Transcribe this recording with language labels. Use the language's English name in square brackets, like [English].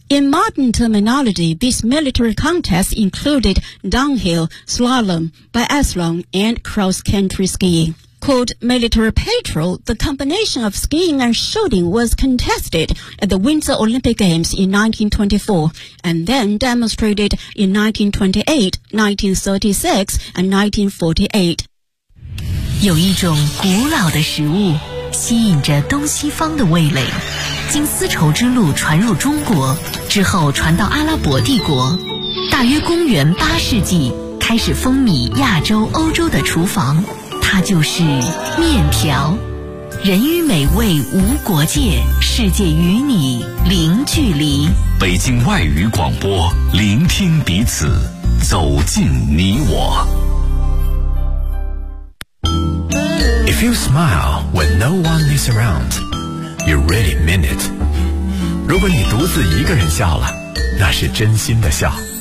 [English] In modern terminology, these military contests included downhill, slalom, biathlon, and cross-country skiing. Called military patrol, the combination of skiing and shooting was contested at the Winter Olympic Games in 1924 and then demonstrated in 1928, 1936, and 1948. [Chinese] 有一种古老的食物吸引着东西方的味蕾，经丝绸之路传入中国，之后传到阿拉伯帝国，大约公元八世纪开始风靡亚洲、欧洲的厨房。它就是面条，人与美味无国界，世界与你零距离。北京外语广播，聆听彼此，走进你我。 [English] If you smile when no one is around, you really mean it. [Chinese] 如果你独自一个人笑了，那是真心的笑。